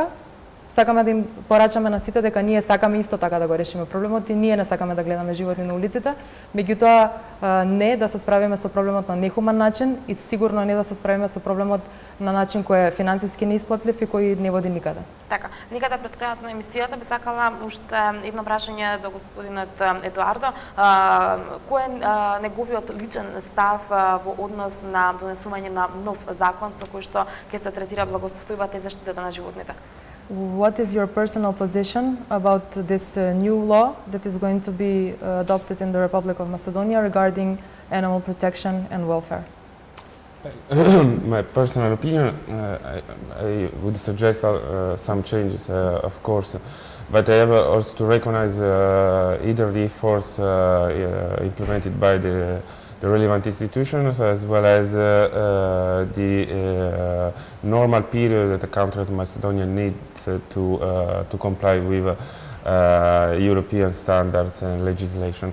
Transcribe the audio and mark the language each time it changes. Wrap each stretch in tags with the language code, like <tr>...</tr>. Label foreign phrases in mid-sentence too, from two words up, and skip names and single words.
<mk>Сакаме да им порачаме на сите дека ние сакаме исто така да го решиме проблемот и ние не сакаме да гледаме животни на улиците, меѓутоа не да се справиме со проблемот на нехуман начин и сигурно не да се справиме со проблемот на начин кој е финансиски неисплатлив и кој не води никаде. Така, никаде пред крајот на емисијата би сакала уште едно прашање до господинот Едуардо. Кој е неговиот личен став во однос на донесување на нов закон со кој што ќе се третира благосостојбата и заштитата на животните?</mk> <en>What is your personal position about this new law that is going to be adopted in the Republic of Macedonia regarding animal protection and welfare? My personal opinion, I would suggest some changes, of course, but I have also to recognize either the efforts implemented by the relevant institutions as well as the normal period that the country as Macedonia needs to comply with European standards and legislation.</en>